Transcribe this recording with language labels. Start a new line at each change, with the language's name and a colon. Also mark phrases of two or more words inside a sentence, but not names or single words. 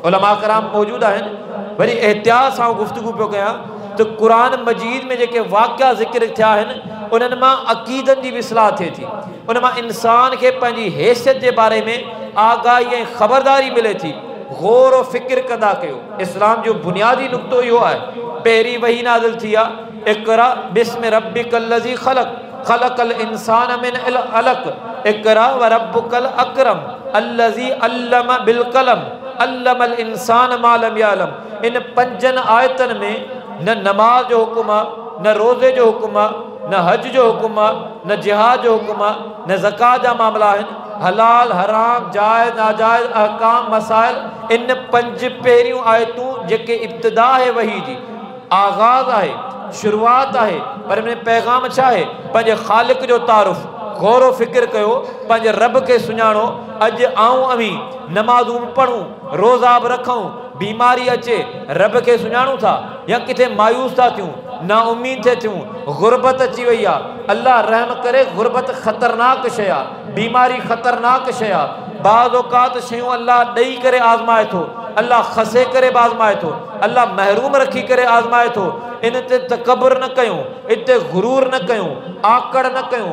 Sindhi: उलमा कराम मौजूद आहिनि, वरी एहतियात सां गुफ़्तगू पियो कयां तो कुरान मजीद में जेके वाक़िआ ज़िक्र थिया आहिनि उन्हनि मां अक़ीदनि जी भी इस्लाह थिए थी, उन मां इंसान खे पंहिंजी हैसियत जे बारे में आगाही ऐं ख़बरदारी मिले थी। गौर और फ़िक्र कंदा कयो। इस्लाम जो बुनियादी नुक़्तो इहो आहे, पहिरीं वही नाज़िल थी आहे,
Arabic: اقرأ باسم ربك الذي خلق خلق الإنسان من علق اقرأ وربك الأكرم الذي علم بالقلم علم الإنسان ما لم يعلم.
Sindhi: इन 5 आयतनि में न नमाज जो हुकुम आहे, न रोज़े जो हुकुम आहे, न हज जो हुकुम आहे, न जिहाद जो हुकुम आहे, न ज़कात जा मामला आहिनि, हलाल हराम जायज़ नाजायज़ अहकाम मसाइल। इन 5 पहिरियों आयतूं जेके इब्तिदा आहे वही जी, आगाज़ आहे, शुरुआत आहे, पर इन पैगाम छा आहे? पंहिंजे ख़ालिक जो तारुफ़, गौर फ़िक्र कयो, पंहिंजे रब खे सुञाणो। अॼु आऊं अवी नमाज़ूं पढ़ूं, रोज़ा बि रखूं, बीमारी अचे रब खे सुञाणूं था या किथे मायूस था थियूं, ना उम्मीद थे थियूं, गुरबत अची वई आहे। अल्लाह रहम करे, गुरबत ख़तरनाक शइ आहे, बीमारी ख़तरनाक शइ आहे। बाज़ औक़ात शयूं अल्लाह ॾेई करे आज़माए थो, अल्लाह खसे करे बि आज़माए थो, अल्लाह महरूम रखी करे आज़माए थो। इन ते तकबर न कयूं, इते गुरूर न कयूं, आकड़ न कयूं।